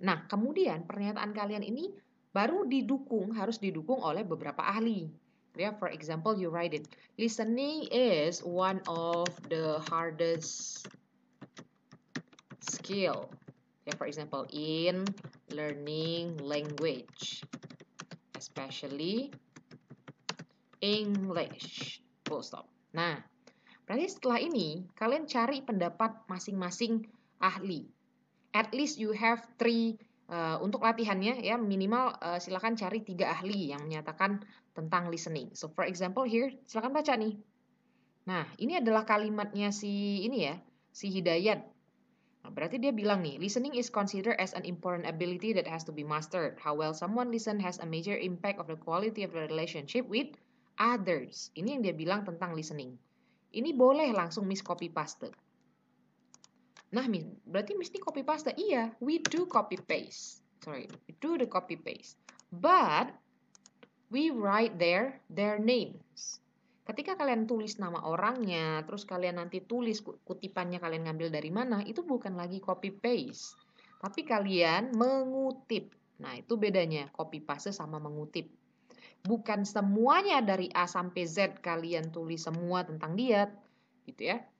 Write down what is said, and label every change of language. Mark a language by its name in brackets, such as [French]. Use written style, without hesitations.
[Indonesian] Nah, kemudian pernyataan kalian ini baru harus didukung oleh beberapa ahli. [English] Yeah, for example, you write it. Listening is one of the hardest skill. Yeah, for example, in learning language, especially English. Full stop. [Indonesian] Nah, berarti setelah ini kalian cari pendapat masing-masing ahli. [English] At least you have 3. [Indonesian] Untuk latihannya ya minimal silakan cari 3 ahli yang menyatakan tentang listening. [English] So for example here, [Indonesian] silakan baca nih. Nah, ini adalah kalimatnya si Hidayat. Nah, berarti dia bilang nih, [English] listening is considered as an important ability that has to be mastered. How well someone listen has a major impact of the quality of the relationship with others. [Indonesian] Ini yang dia bilang tentang listening. Ini boleh langsung Miss copy paste. Nah, berarti Miss ini copy paste. Iya, [English] we do copy paste. We do the copy paste. But we write their names. [Indonesian] Ketika kalian tulis nama orangnya, terus kalian nanti tulis kutipannya kalian ngambil dari mana, itu bukan lagi copy paste. Tapi kalian mengutip. Nah, itu bedanya copy paste sama mengutip. Bukan semuanya dari A sampai Z kalian tulis semua tentang dia, gitu ya.